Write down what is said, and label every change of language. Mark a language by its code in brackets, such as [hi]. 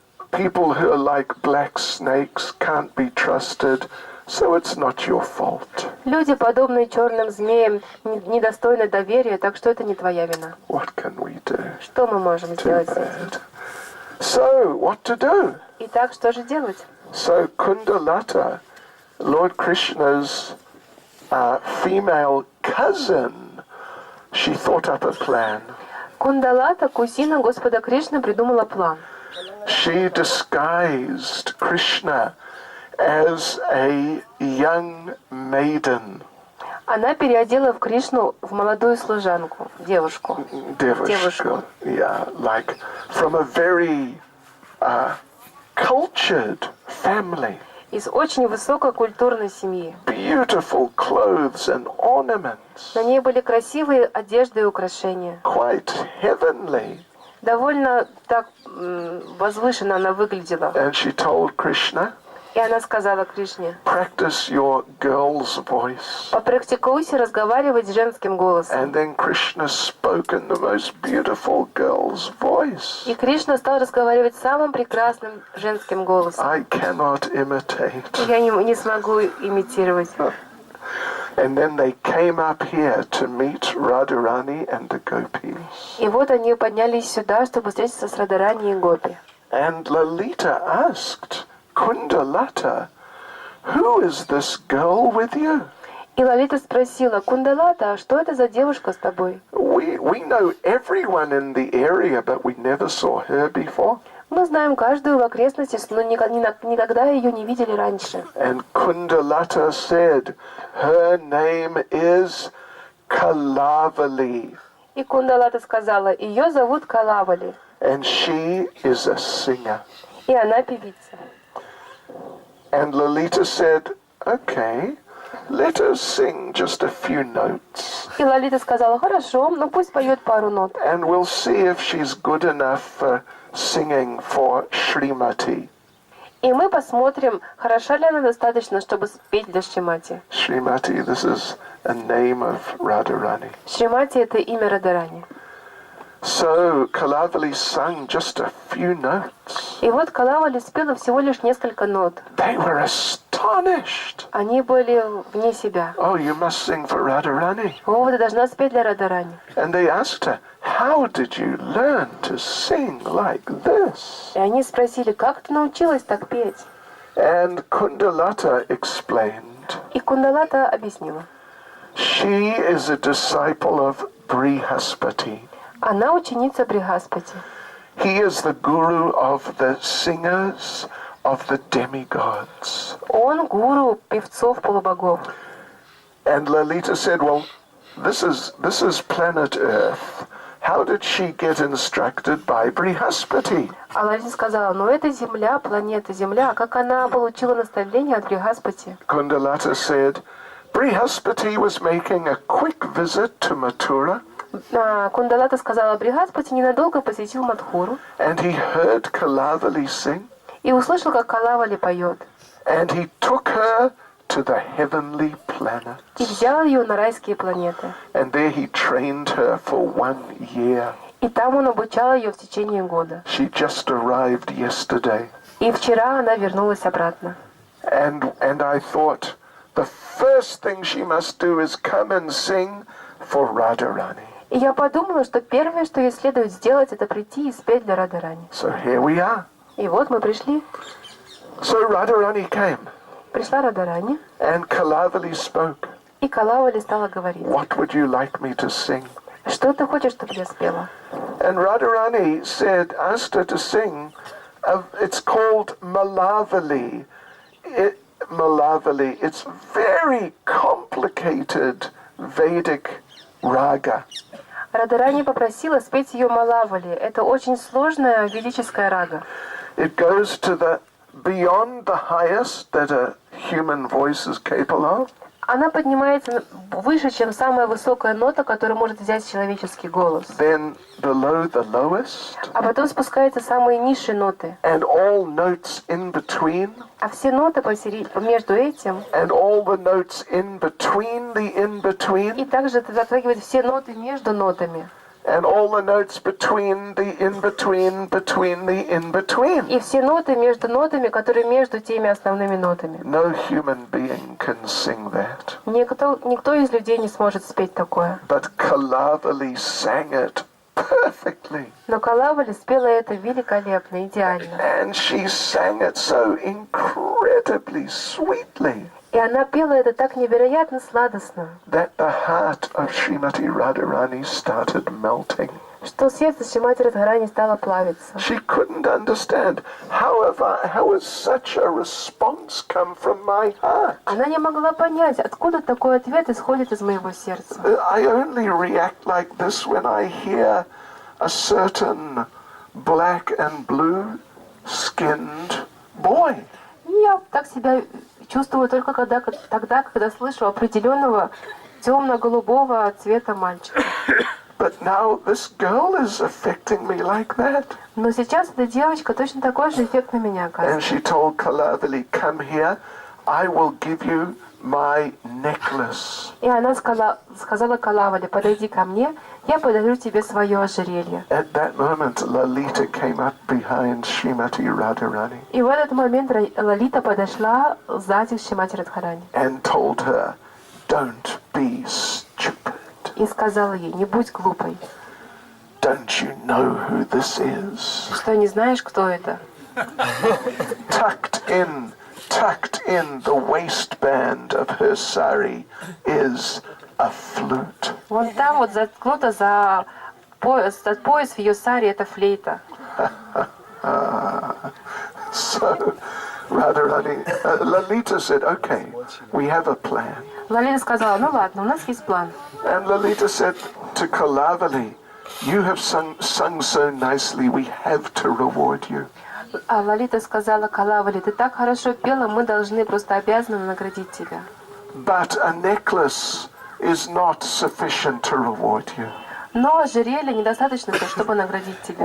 [en] People who are like black snakes can't be trusted, so it's not your fault. [ru] Люди, подобные черным змеям, недостойны доверия, так что это не твоя вина. [en] What can we do? [ru] Что мы можем [en] Too [ru] сделать с этим? [en] bad. So, what to do? [ru] Итак, что же делать? [en] So, Kundalata, Lord Krishna's female cousin, she thought up a plan. [ru] Кундалата, кузина Господа Кришны, придумала план. [en] She disguised Krishna as a young maiden. [ru] Она переодела в Кришну в молодую служанку, девушку. Девушка. [en] Yeah, like from a very cultured family. [ru] Из очень высококультурной семьи. [en] Beautiful clothes and ornaments. [ru] На ней были красивые одежды и украшения. [en] Quite heavenly. [ru] Довольно так возвышенно она выглядела. [en] And she told Krishna, [ru] И она сказала Кришне, [en] practice your girl's voice. [ru] попрактикуйся разговаривать с женским голосом. [en] And then Krishna spoke in the most beautiful girl's voice. [ru] И Кришна стал разговаривать самым прекрасным женским голосом. [en] I cannot imitate. [ru] Я не смогу имитировать. [en] And then they came up here to meet Radharani and the gopis. [ru] И вот они поднялись сюда, чтобы встретиться с Радharani и Гопи. [en] And Lalita asked Kundalata, who is this girl with you? [ru] И Лалита спросила: Кундалата, а что это за девушка с тобой? [en] We know everyone in the area, but we never saw her before. [ru] Мы знаем каждую в окрестностях, но никогда ее не видели раньше. [en] And Kundalata said, her name is Kalavali. [ru] И Кундалата сказала: ее зовут Калавали, [en] And she is a singer. [ru] и она певица. [en] And Lalita said, okay, let her sing just a few notes. [ru] И Лалита сказала: хорошо, ну пусть поет пару нот. [en] And we'll see if she's good enough for singing for Srimati. [ru] И мы посмотрим, хороша ли она достаточно, чтобы спеть для Шримати. [en] Srimati, this is a name of Radharani. [ru] Шримати — это имя Радарани. [en] So Kalavali sang just a few notes. [ru] И вот Калавали спела всего лишь несколько нот. [en] They were astonished. [ru] Они были вне себя. [en] Oh, you must sing for Radharani. [ru] О, ты должна спеть для Радарани. [en] And they asked her, how did you learn to sing like this? [ru] И они спросили: как ты научилась так петь? [en] And Kundalata explained, [ru] И Кундалата объяснила: [en] she is a disciple of Brihaspati. [ru] она ученица Бригаспати. [en] He is the guru of the singers of the demigods. [ru] Он гуру певцов полубогов. [en] And Lalita said, well, this is planet Earth. How did she get instructed by Brihaspati? [ru] А Лалита сказала: ну это Земля, планета Земля. А как она получила наставление от Бригаспати? [en] Kundalata said, Brihaspati was making a quick visit to Mathura. [ru] Кундалата сказала: Бригаспати ненадолго посетил Мадхуру [en] And he heard Kalavali sing. [ru] и услышал, как Калавали поет. [en] And he took her to the heavenly planet. [ru] И взял ее на райские планеты. [en] And there he trained her for 1 year. [ru] И там он обучал ее в течение года. [en] She just arrived yesterday. [ru] И вчера она вернулась обратно. [en] And I thought, the first thing she must do is come and sing for Radharani. [ru] И я подумала, что первое, что ей следует сделать, это прийти и спеть для Радарани. [en] So here we are. [ru] И вот мы пришли. [en] So Radharani came. [ru] Пришла Радарани, [en] And Kalavali spoke. [ru] и Калавали стала говорить: [en] What would you like me to sing? [ru] что ты хочешь, чтобы я спела? [en] And Radharani asked her to sing, it's called Malavali. Malavali. It's very complicated Vedic raga. [ru] Радарани попросила спеть ее Малавали. Это очень сложная ведическая рага. [en] It goes to the beyond the highest that a human voice is capable of. [ru] Она поднимается выше, чем самая высокая нота, которую может взять человеческий голос. [en] Then below the lowest. [ru] А потом спускаются самые низшие ноты. [en] And all notes in between. [ru] А все ноты между этим. [en] And all the notes in between the in between. [ru] И также это затрагивает все ноты между нотами. [en] And all the notes between the in between the in between. [ru] И все ноты между нотами, которые между теми основными нотами. [en] No human being can sing that. [ru] Никто из людей не сможет спеть такое. [en] But Kalavali sang it perfectly. [ru] Но Калавали спела это великолепно, идеально. [en] And she sang it so incredibly sweetly. [ru] И она пела это так невероятно сладостно, [en] That the heart of Srimati Radharani started melting. [ru] что сердце Шримати Радхарани стало плавиться. [en] She couldn't understand how has such a response come from my heart. [ru] Она не могла понять, откуда такой ответ исходит из моего сердца. [en] I only react like this when I hear a certain black and blue skinned boy. [ru] И я так себя чувствую только тогда, когда слышу определенного темно-голубого цвета мальчика. [en] But now this girl is affecting me like that. [ru] Но сейчас эта девочка точно такой же эффект на меня [en] And [ru] оказывает. [en] she told Kalavali, come here, I will give you my necklace. [ru] И она сказала Калавали: подойди ко мне, я подарю тебе свое ожерелье. [en] At that moment, Lalita came up behind Srimati Radharani [ru] И в этот момент Лалита подошла сзади к Шримати Радхарани [en] and told her, don't be stupid. [ru] и сказала ей: не будь глупой. [en] Don't you know who this is? [ru] Что, не знаешь, кто это? [en] Tucked in tucked in the waistband of her sari is a flute. [ru] Вон там вот заткнуто за пояс в ее саре это флейта. [en] So Radharani, Lalita said, okay, we have a plan. [ru] Лалита сказала, ну ладно, у нас есть план. [en] And Lalita said to Kalavali, you have sung so nicely, we have to reward you. [ru] А Лалита сказала Калавали, ты так хорошо пела, мы должны, просто обязаны наградить тебя. [en] But a necklace is not sufficient to reward you. [ru] Но ожерелье недостаточно, чтобы наградить тебя.